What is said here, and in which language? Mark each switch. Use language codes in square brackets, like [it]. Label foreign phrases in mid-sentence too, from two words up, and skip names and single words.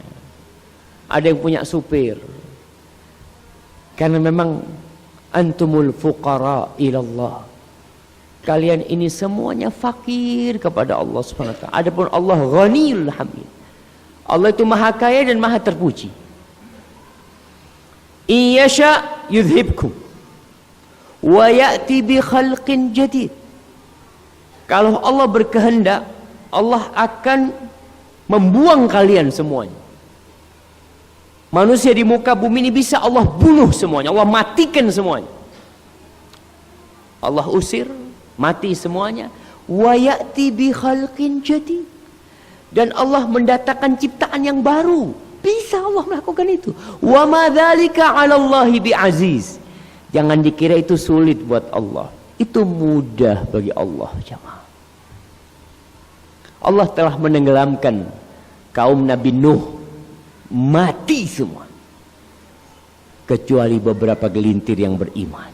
[id] Ada yang punya supir. Karena memang [ar] أنتم الفقراء إلى الله. [id] Kalian ini semuanya fakir kepada Allah [ar] سبحانه وتعالى. [id] Adapun Allah [ar] الغني الحميد. [id] Allah itu maha kaya dan maha terpuji. [ar] إن يشأ يذهبكم ويأت بخلق جديد. [id] Kalau Allah berkehendak, Allah akan membuang kalian semuanya. Manusia di muka bumi ini bisa Allah bunuh semuanya, Allah matikan semuanya. Allah usir, mati semuanya. [ar] ويأت بخلق جديد. [id] Dan Allah mendatangkan ciptaan yang baru. Bisa Allah melakukan itu. [ar] وما ذلك على الله بعزيز. [id] Jangan dikira itu sulit buat Allah. Itu mudah bagi Allah, jemaah. Allah telah menenggelamkan kaum Nabi Nuh, mati semua kecuali beberapa gelintir yang beriman.